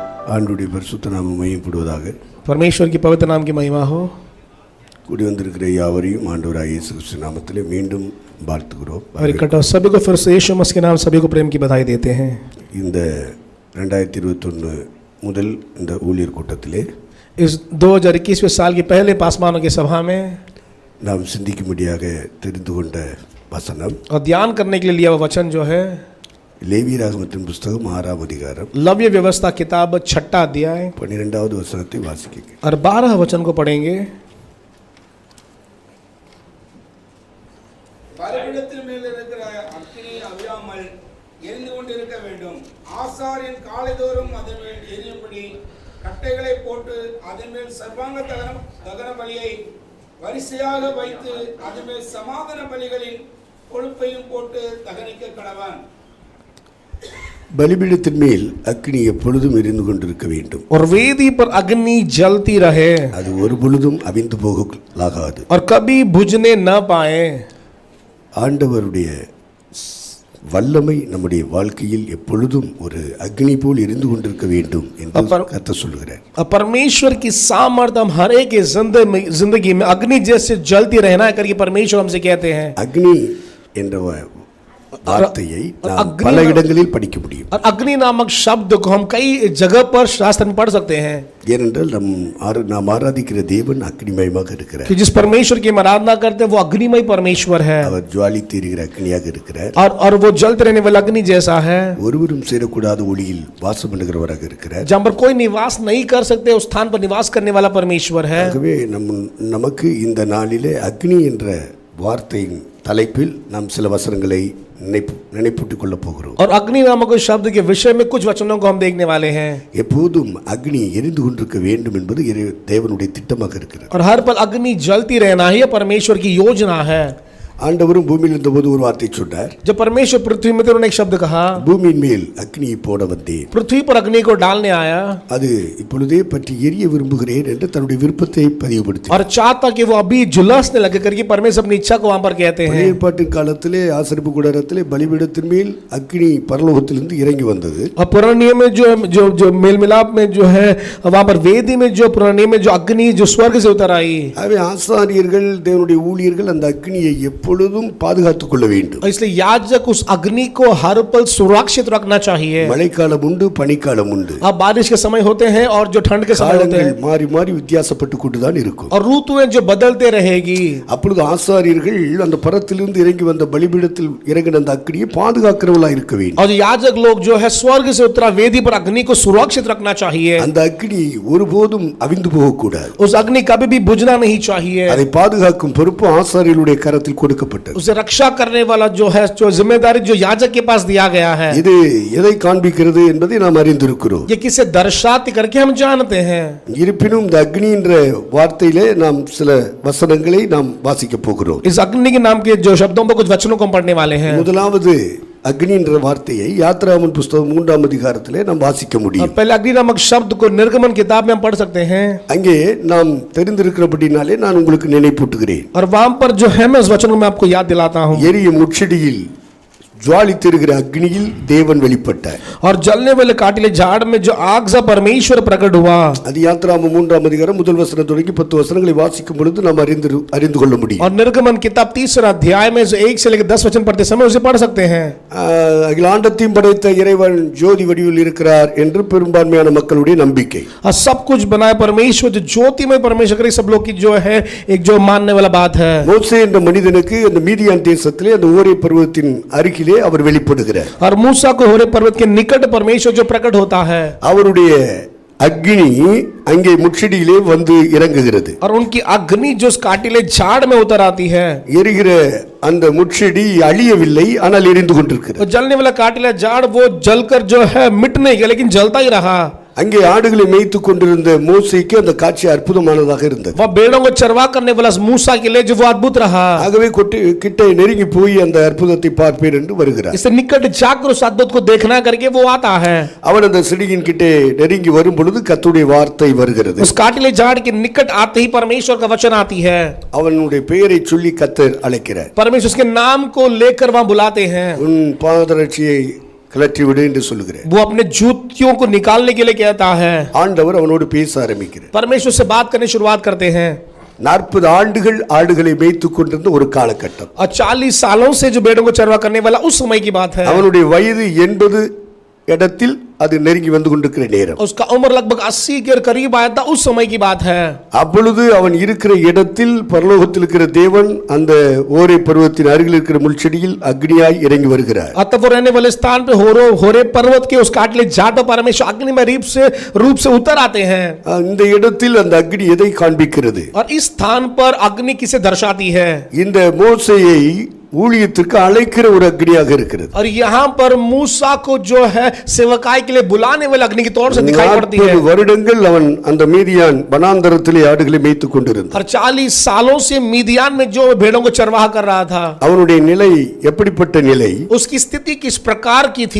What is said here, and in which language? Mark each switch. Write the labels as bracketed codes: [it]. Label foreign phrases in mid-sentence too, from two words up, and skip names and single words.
[ta] ஆண்டுடைய பரிசுத்த நாமம் மையப்படுவதாக. [hi] परमेश्वर की पवित्र नाम की महिमा हो. [ta] கூடி வந்திருக்கிற யாவரையும் ஆண்டவராகிய இயேசு கிறிஸ்து நாமத்திலே மீண்டும் வாழ்த்துகிறோம். [hi] और इकट्ठा सभी को फिर से यीशु मसीह के नाम सभी को प्रेम की बधाई देते हैं. [ta] இந்த 2021 முதல் இந்த ஊழியர் கூட்டத்திலே [hi] इस 2021 साल की पहले पासमानों की सभा में [ta] நாம் சிந்திக்கும்படியாக தெரிந்து கொண்ட வசனம் [hi] और ध्यान करने के लिए लिया हुआ वचन जो है [ta] லேவியராகமத்தின் புஸ்தகம் 6ஆம் அதிகாரம் [hi] लव्य व्यवस्था किताब 6 अध्याय [ta] 12வது வசனத்தை வாசிக்கிறேன். [hi] और 12 वचन को पढ़ेंगे. [ta] பலிபீடத்தின் மேல் இருக்கிற அக்கினி அவியாமல் எரிந்து கொண்டிருக்க வேண்டும். ஆசாரியன் காலைதோறும் அதன் மேல் எரியும்படி கட்டைகளை போட்டு அதன் மேல் சர்வாங்க தகன பலியை வரிசையாக வைத்து அதன் மேல் சமாதான பலிகளின் கொழுப்பையும் போட்டு தகனிக்க கடவான். பலிபீடத்தின் மேல் அக்கினி எப்பொழுதும் எரிந்து கொண்டிருக்க வேண்டும். [hi] और वेदी पर अग्नि जलती रहे. [ta] அது ஒரு பொழுதும் அவிந்து போகலாகாது. [hi] और कभी बुझने न पाए. [ta] ஆண்டவருடைய வல்லமை நம்முடைய வாழ்க்கையில் எப்பொழுதும் ஒரு அக்னி போல் எரிந்து கொண்டிருக்க வேண்டும் என்று கர்த்தர் சொல்கிறார். [hi] परमेश्वर की सामर्थ हम हर एक की जिंदगी में अग्नि जैसे जलती रहना करके परमेश्वर हमसे कहते हैं. [ta] அக்னி என்ற வார்த்தையை பல இடங்களில் படிக்க முடியும். [hi] और अग्नि नामक शब्द को हम कई जगह पर शास्त्र में पढ़ सकते हैं. [ta] ஏனென்றால் நாம் ஆராதிக்கிற தேவன் அக்னிமயமாக இருக்கிறார். [hi] कि जिस परमेश्वर की हम आराधना करते हैं वो अग्निमय परमेश्वर है. [ta] அவர் ஜுவாலித்து எரிகிற அக்னியாக இருக்கிறார். [hi] और वो जलते रहने वाला अग्नि जैसा है. [ta] ஒருவரும் சேரக்கூடாத ஒளியில் வாசம் பண்ணுகிறவராக இருக்கிறார். [hi] जहाँ पर कोई निवास नहीं कर सकते उस स्थान पर निवास करने वाला परमेश्वर है. [ta] ஆகவே நமக்கு இந்த நாளிலே அக்னி என்ற வார்த்தையின் தலைப்பில் நாம் சில வசனங்களை நினைப்பூட்டிக் கொள்ள போகிறோம். [hi] और अग्नि नामक शब्द के विषय में कुछ वचनों को हम देखने वाले हैं. [ta] எப்போதும் அக்னி எரிந்து கொண்டிருக்க வேண்டும் என்பது தேவனுடைய திட்டமாக இருக்கிறது. [hi] और हर पल अग्नि जलती रहना ही परमेश्वर की योजना है. [ta] ஆண்டவரும் பூமியில் இருந்தபோது ஒரு வார்த்தை சொன்னார். [hi] जब परमेश्वर पृथ्वी में थे उन्होंने एक शब्द कहा, [ta] பூமியின் மேல் அக்னியை போட வந்தேன். [hi] पृथ्वी पर अग्नि को डालने आया. [ta] அது இப்பொழுதே பற்றி எரிய விரும்புகிறேன் என்று தன்னுடைய விருப்பத்தை பதிவுபடுத்தினார். [hi] और चाहता कि वो अभी झुलसने लगे करके परमेश्वर अपनी इच्छा को वहां पर कहते हैं. [ta] ஏற்பாட்டின் காலத்திலே ஆசரிப்பு கூடாரத்திலே பலிபீடத்தின் மேல் அக்னி பரலோகத்திலிருந்து இறங்கி வந்தது. [hi] और पुराने नियम में जो मेल मिलाप में जो है वहां पर वेदी में जो पुराने नियम में जो अग्नि जो स्वर्ग से उतर आई. [ta] अवे ஆசாரியர்கள் தேவனுடைய ஊழியர்கள் அந்த அக்னியை எப்பொழுதும் பாதுகாத்துக் கொள்ள வேண்டும். [hi] इसलिए याजक उस अग्नि को हर पल सुरक्षित रखना चाहिए. [ta] மழைக்காலம் உண்டு, பனிக்காலம் உண்டு. [hi] अब बारिश के समय होते हैं और जो ठंड के समय होते हैं. [ta] மாறி மாறி வித்தியாசப்பட்டு கொண்டுதான் இருக்கும். [hi] और ऋतुएं जो बदलते रहेगी. [ta] அப்பொழுது ஆசாரியர்கள் அந்த பரத்திலிருந்து இறங்கி வந்த பலிபீடத்தில் இறங்கின அந்த அக்னியை பாதுகாக்கிறவர்களாக இருக்க வேண்டும். [hi] और याजक लोग जो है स्वर्ग से उतरा वेदी पर अग्नि को सुरक्षित रखना चाहिए. [ta] அந்த அக்னி ஒருபோதும் அவிந்து போகக்கூடாது. [hi] उस अग्नि कभी भी बुझना नहीं चाहिए. [ta] அதை பாதுகாக்கும் பொறுப்பு ஆசாரியர்களுடைய கரத்தில் கொடுக்கப்பட்டது. [hi] उसे रक्षा करने वाला जो है जो जिम्मेदारी जो याजक के पास दिया गया है. [ta] இது எதை காண்பிக்கிறது என்பதை நாம் அறிந்திருக்கிறோம். [hi] ये किसे दर्शाती करके हम जानते हैं. [ta] இருப்பினும் இந்த அக்னி என்ற வார்த்தையிலே நாம் சில வசனங்களை நாம் வாசிக்க போகிறோம். [hi] इस अग्नि के नाम के जो शब्दों पर कुछ वचनों को हम पढ़ने वाले हैं. [ta] முதலாவது அக்னி என்ற வார்த்தையை யாத்ராகமம் புத்தகம் 3ஆம் அதிகாரத்திலே நாம் வாசிக்க முடியும். [hi] पहले अग्नि नामक शब्द को निर्गमन किताब में हम पढ़ सकते हैं. [ta] அங்கே நாம் தெரிந்திருக்கிறபடினாலே நான் உங்களுக்கு நினைப்பூட்டுகிறேன். [hi] और वहां पर जो है मैं उस वचन को मैं आपको याद दिलाता हूं. [ta] எரியும் முட்செடியில் ज्वालितिरुगिற அக்னியில் தேவன் வெளிப்பட்டார். [hi] और जलने वाले काटिले झाड़ में जो आग सा परमेश्वर प्रकट हुआ. [ta] அது யாத்ராகமம் 3ஆம் அதிகாரம் முதல் வசனம் தொடங்கி 10 வசனங்களை வாசிக்கும் பொழுது நாம் அறிந்து கொள்ள முடியும். [hi] और निर्गमन किताब 3 अध्याय में जो 1 से लेकर 10 वचन पढ़ते समय उसे पढ़ सकते हैं. [ta] அகிலாண்டத்தையும் படைத்த இறைவன் ஜோதி வடிவில் இருக்கிறார் என்று பெரும்பான்மையான மக்களுடைய நம்பிக்கை. [hi] और सब कुछ बनाया परमेश्वर जो ज्योतिमय परमेश्वर करे सब लोग की जो है एक जो मानने वाला बात है. [ta] மோசே என்ற மனிதனுக்கு அந்த மீதியான் தேசத்திலே அந்த ஓரே பர்வதத்தின் அருகிலே அவர் வெளிப்படுகிறார். [hi] और मूसा को होरे पर्वत के निकट परमेश्वर जो प्रकट होता है. [ta] அவருடைய அக்னி அங்கே முட்செடியிலே வந்து இறங்குகிறது. [hi] और उनकी अग्नि जो काटिले झाड़ में उतर आती है. [ta] எரிகிற அந்த முட்செடி அழியவில்லை, ஆனால் எரிந்து கொண்டிருக்கிறது. [hi] जलने वाला काटिला झाड़ वो जलकर जो है मिट नहीं गया लेकिन जलता ही रहा. [ta] அங்கே ஆடுகளை மேய்த்துக் கொண்டிருந்த மோசேக்கு அந்த காட்சி அற்புதமானதாக இருந்தது. [hi] वह भेड़ों को चरवा करने वाला मूसा के लिए जो वो अद्भुत रहा. [ta] ஆகவே கிட்ட நெருங்கி போய் அந்த அற்புதத்தை பார்ப்பேன் என்று வருகிறார். [hi] इससे निकट जाकर उस अद्भुत को देखना करके वो आता है. [ta] அவன் அந்த செடியின் கிட்ட நெருங்கி வரும் பொழுது கர்த்தருடைய வார்த்தை வருகிறது. [hi] उस काटिले झाड़ के निकट आते ही परमेश्वर का वचन आती है. [ta] அவனுடைய பெயரை சொல்லி கர்த்தர் அழைக்கிறார். [hi] परमेश्वर उसके नाम को लेकर वहां बुलाते हैं. [ta] உன் பாதரட்சியை கலற்றி விடு என்று சொல்லுகிறார். [hi] वो अपने जूतियों को निकालने के लिए कहता है. [ta] ஆண்டவர் அவனோடு பேச ஆரம்பிக்கிறார். [hi] परमेश्वर से बात करने शुरुआत करते हैं. [ta] 40 ஆண்டுகள் ஆடுகளை மேய்த்துக் கொண்டிருந்த ஒரு காலகட்டம். [hi] और 40 सालों से जो भेड़ों को चरवा करने वाला उस समय की बात है. [ta] அவனுடைய வயது 80 இடத்தில் அது நெருங்கி வந்து கொண்டிருக்கிற நேரம். [hi] उसका उम्र लगभग 80 के करीब आया था, उस समय की बात है. [ta] அப்பொழுது அவன் இருக்கிற இடத்தில் பரலோகத்தில் இருக்கிற தேவன் அந்த ஓரே பர்வத்தின் அருகில் இருக்கிற முள்செடியில் அக்னியாய் இறங்கி வருகிறார். [hi] अतः वो रहने वाले स्थान पे होरे पर्वत के उस काटले झाड़ पर परमेश्वर अग्नि में रूप से उतर आते हैं. [ta] இந்த இடத்தில் அந்த அக்னி எதை காண்பிக்கிறது? [hi] और इस स्थान पर अग्नि किसे दर्शाती है? [ta] இந்த மோசேயை ஊழியத்திற்கு அழைக்கிற ஒரு அக்னியாக இருக்கிறது. [hi] और यहाँ पर मूसा को जो है सेवकाई के लिए बुलाने वाले अग्नि के तौर से दिखाई पड़ती है. [ta] 40 வருடங்கள் அவன் அந்த மீதியான் வனாந்தரத்திலே ஆடுகளை மேய்த்துக் கொண்டிருந்தான். [hi] और 40 सालों से मीदियान में जो भेड़ों को चरवाहा कर रहा था. [ta] அவனுடைய நிலை எப்படிப்பட்ட நிலை? [hi] उसकी स्थिति किस प्रकार की थी?